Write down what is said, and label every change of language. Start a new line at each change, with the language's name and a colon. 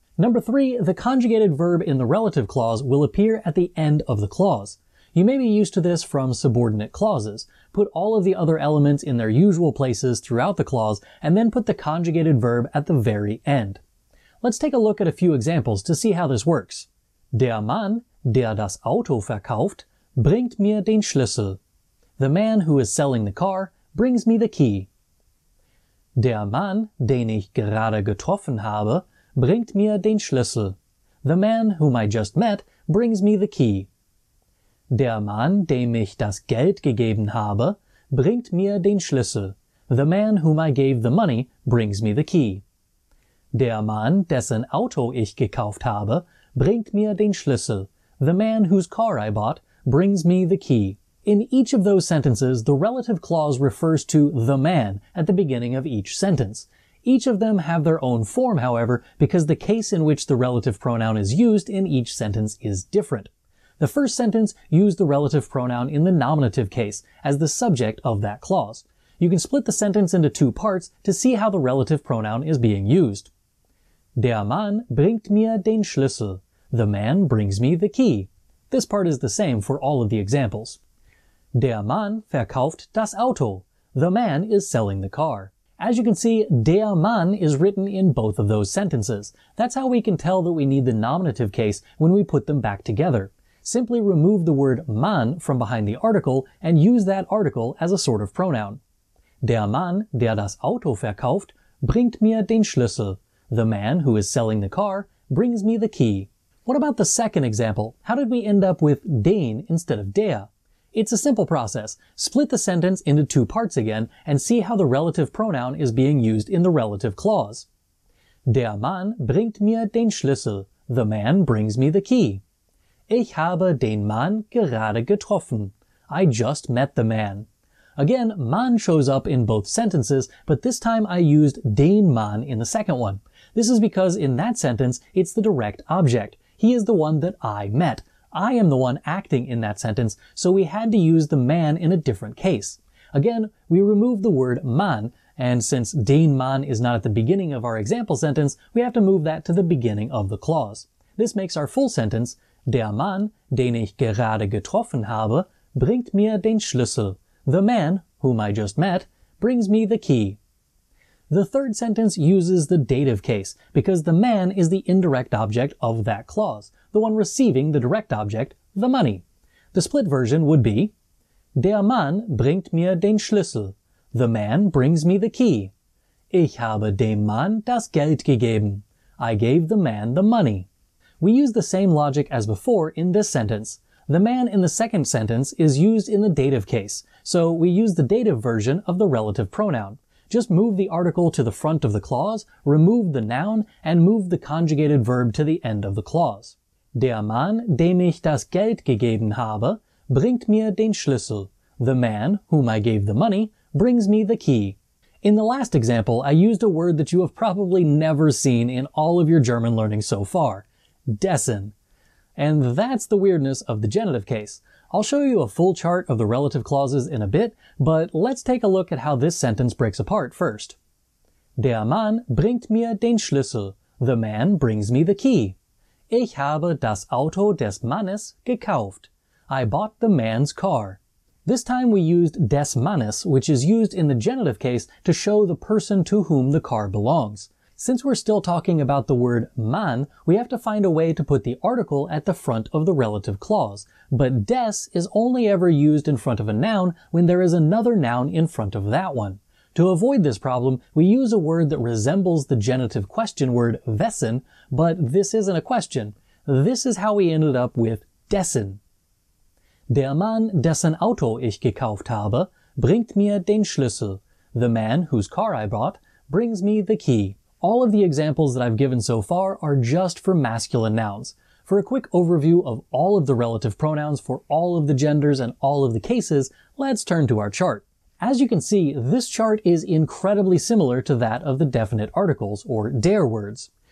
English: Number 3, the conjugated verb in the relative clause will appear at the end of the clause. You may be used to this from subordinate clauses. Put all of the other elements in their usual places throughout the clause, and then put the conjugated verb at the very end. Let's take a look at a few examples to see how this works.
German: Der Mann, der das Auto verkauft, bringt mir den Schlüssel.
English: The man who is selling the car brings me the key.
German: Der Mann, den ich gerade getroffen habe, bringt mir den Schlüssel.
English: The man whom I just met brings me the key.
German: Der Mann, dem ich das Geld gegeben habe, bringt mir den Schlüssel.
English: The man whom I gave the money brings me the key.
German: Der Mann, dessen Auto ich gekauft habe, bringt mir den Schlüssel.
English: The man whose car I bought brings me the key. In each of those sentences, the relative clause refers to the man at the beginning of each sentence. Each of them have their own form, however, because the case in which the relative pronoun is used in each sentence is different. The first sentence used the relative pronoun in the nominative case as the subject of that clause. You can split the sentence into two parts to see how the relative pronoun is being used.
German: Der Mann bringt mir den Schlüssel.
English: The man brings me the key. This part is the same for all of the examples.
German: Der Mann verkauft das Auto.
English: The man is selling the car. As you can see, der Mann is written in both of those sentences. That's how we can tell that we need the nominative case when we put them back together. Simply remove the word Mann from behind the article and use that article as a sort of pronoun.
German: Der Mann, der das Auto verkauft, bringt mir den Schlüssel.
English: The man who is selling the car brings me the key. What about the second example? How did we end up with den instead of der? It's a simple process. Split the sentence into two parts again and see how the relative pronoun is being used in the relative clause.
German: Der Mann bringt mir den Schlüssel.
English: The man brings me the key.
German: Ich habe den Mann gerade getroffen.
English: I just met the man. Again, Mann shows up in both sentences, but this time I used den Mann in the second one. This is because in that sentence, it's the direct object. He is the one that I met. I am the one acting in that sentence, so we had to use the man in a different case. Again, we removed the word Mann, and since den Mann is not at the beginning of our example sentence, we have to move that to the beginning of the clause. This makes our full sentence,
German: Der Mann, den ich gerade getroffen habe, bringt mir den Schlüssel.
English: The man, whom I just met, brings me the key. The third sentence uses the dative case, because the man is the indirect object of that clause, the one receiving the direct object, the money. The split version would be,
German: Der Mann bringt mir den Schlüssel.
English: The man brings me the key.
German: Ich habe dem Mann das Geld gegeben.
English: I gave the man the money. We use the same logic as before in this sentence. The man in the second sentence is used in the dative case, so we use the dative version of the relative pronoun. Just move the article to the front of the clause, remove the noun, and move the conjugated verb to the end of the clause.
German: Der Mann, dem ich das Geld gegeben habe, bringt mir den Schlüssel.
English: The man, whom I gave the money, brings me the key. In the last example, I used a word that you have probably never seen in all of your German learning so far. Dessen. And that's the weirdness of the genitive case. I'll show you a full chart of the relative clauses in a bit, but let's take a look at how this sentence breaks apart first.
German: Der Mann bringt mir den Schlüssel.
English: The man brings me the key.
German: Ich habe das Auto des Mannes gekauft.
English: I bought the man's car. This time we used des Mannes, which is used in the genitive case to show the person to whom the car belongs. Since we're still talking about the word Mann, we have to find a way to put the article at the front of the relative clause. But des is only ever used in front of a noun when there is another noun in front of that one. To avoid this problem, we use a word that resembles the genitive question word wessen, but this isn't a question. This is how we ended up with dessen.
German: Der Mann, dessen Auto ich gekauft habe, bringt mir den Schlüssel.
English: The man, whose car I bought, brings me the key. All of the examples that I've given so far are just for masculine nouns. For a quick overview of all of the relative pronouns for all of the genders and all of the cases, let's turn to our chart. As you can see, this chart is incredibly similar to that of the definite articles, or der words.